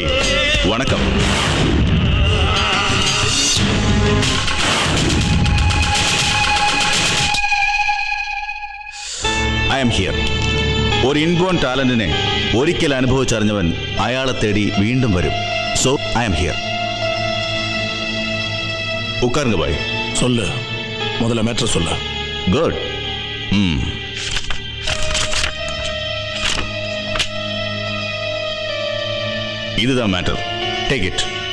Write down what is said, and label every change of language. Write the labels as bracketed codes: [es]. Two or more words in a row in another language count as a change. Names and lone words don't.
[ta] வணக்கம். [en] I am here. [ml] ഒരു ഇൻബോൺ ടാലന്റിനെ ഒരിക്കൽ അനുഭവിച്ചറിഞ്ഞവൻ അയാളെ തേടി വീണ്ടും വരും. [en] So I am here. [ta] உக்காருங்க பாய். சொல்லு, முதல்ல மேட்டர் சொல்லு. குட். இதுதான் மேட்டர். [en] Take it.